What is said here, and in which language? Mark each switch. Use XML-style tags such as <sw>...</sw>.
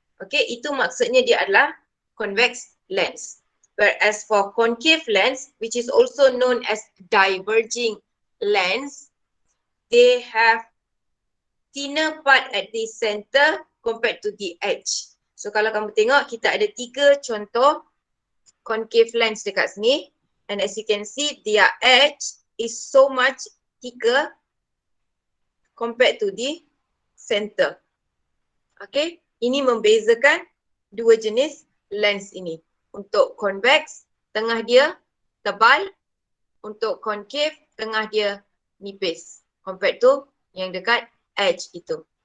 <ms>Okay, itu maksudnya dia adalah convex lens.</ms> <en>Whereas for concave lens, which is also known as diverging lens, they have thinner part at the center compared to the edge.</en> <ms>So kalau kamu tengok, kita ada 3 contoh concave lens dekat sini.</ms> <en>And as you can see, their edge is so much thicker compared to the center.</en> <ms>Okay, ini membezakan dua jenis lens ini. Untuk convex, tengah dia tebal. Untuk concave, tengah dia nipis.</ms> <en>Compared to</en> <ms>yang dekat edge itu.</ms>